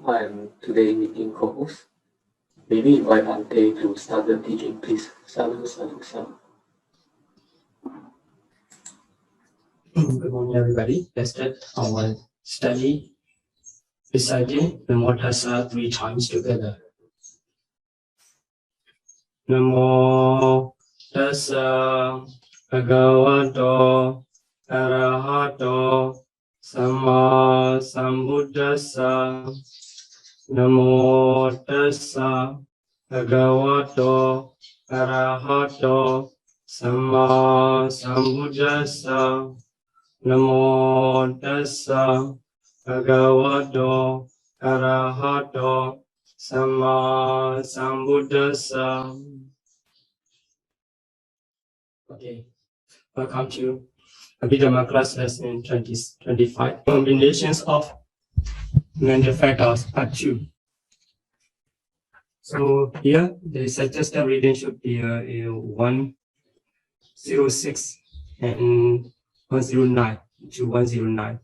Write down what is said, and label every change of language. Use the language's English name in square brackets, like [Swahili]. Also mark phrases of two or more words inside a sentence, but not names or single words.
[English] I am today meeting co-host. Maybe invite Bante to start the teaching, please. [Pali] Salu, salu, salu. [English] Good morning, everybody. Let's start our study reciting [Pali] Namo Tassa [English] 3 times together. [Pali] Namo Tassa Bhagavato Arahato Samma Sambuddhassa. Namo Tassa Bhagavato Arahato Samma Sambuddhassa. Namo Tassa Bhagavato Arahato Samma Sambuddhassa. [English] Okay, welcome to Abhidhamma class lesson 2025. Combinations of mental factors, part 2. So here the suggested reading should be 106 and 109 to 109.